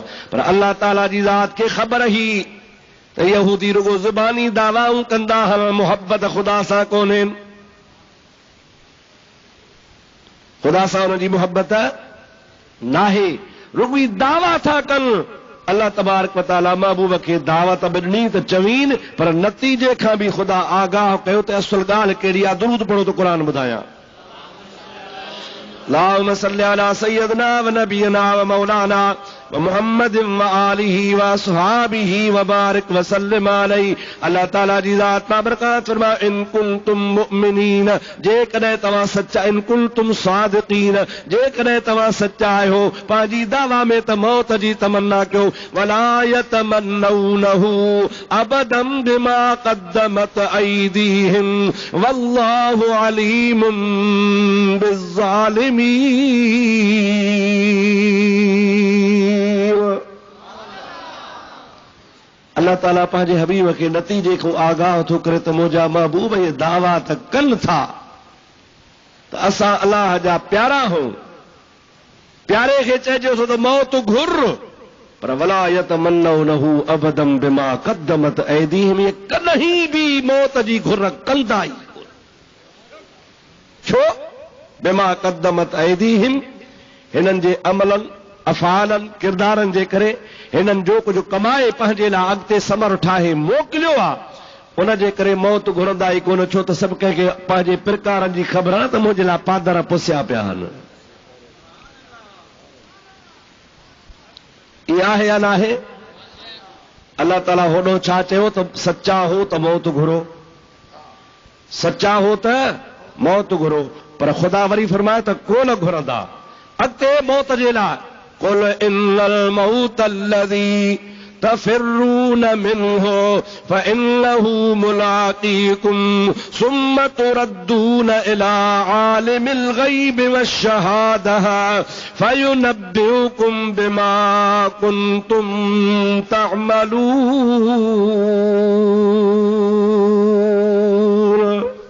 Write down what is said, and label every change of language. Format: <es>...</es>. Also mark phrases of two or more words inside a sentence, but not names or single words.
<sd>पर अल्लाह ताला जी ज़ात खे ख़बर ही त यहूदी रुगो ज़ुबानी दावाऊं कंदा हल, मुहबत ख़ुदा सां कोन्हनि। ख़ुदा सां हुनजी मुहबत नाहे, रुगवी दावा था कनि।</sd> <ar>الله تبارك وتعالى</ar> <sd>महबूब खे दावत ॾिनी त चवीन, पर नतीजे खां बि ख़ुदा आगाह कयो त असुल ॻाल्हि कहिड़ी आहे। दुरूद पढ़ो त क़ुरान ॿुधायां।</sd> <ar>اللهم صل على سيدنا ونبينا ومولانا ومحمد وآله وأصحابه وبارك وسلم عليه.</ar> <sd>अल्लाह ताला जी ज़ात मां बरकात फरमा,</sd> <ar>إن كنتم مؤمنين,</ar> <sd>जेकॾहिं तव्हां सचा,</sd> <ar>إن كنتم صادقين,</ar> <sd>जेकॾहिं तव्हां सचा आहियो पंहिंजी दावा में त मौत जी तमन्ना कयो।</sd> <ar>ولا يتمنونه أبدا بما قدمت أيديهم والله عليم بالظالمين.</ar> <sd>अल्लाह ताला पंहिंजे हबीब खे नतीजे खां आगाह थो करे त मुंहिंजा महबूब इहे दावा त कनि था त असां अल्लाह जा प्यारा हो। प्यारे खे चइजो त मौत घुर, पर</sd> <ar>ولا يتمنونه أبدا بما قدمت أيديهم,</ar> <sd>ये कॾहिं बि मौत जी घुर कंदा ई कोन। छो?</sd> <ar>بما قدمت أيديهم,</ar> <sd>हिननि जे अमलनि, अफ़ालनि, किरदारनि जे करे हिननि जो कुझु कमाए पंहिंजे लाइ अॻिते समर ठाहे मोकिलियो आहे, उन जे करे मौत घुरंदा ई कोन। छो त सभु कंहिंखे पंहिंजे प्रकारनि जी ख़बर आहे त मुंहिंजे लाइ पादर पुसिया पिया आहिनि। इहा आहे या न आहे? अल्लाह ताला होॾो छा चयो त सचा हो त मौत घुरो, सचा हो त मौत घुरो, पर ख़ुदा वरी फरमाए त कोन घुरंदा अॻिते मौत जे लाइ।</sd> <ar>قل إن الموت الذي تفرون منه فإنه ملاقيكم ثم تردون إلى عالم الغيب والشهادة فينبئكم بما كنتم تعملون.</ar>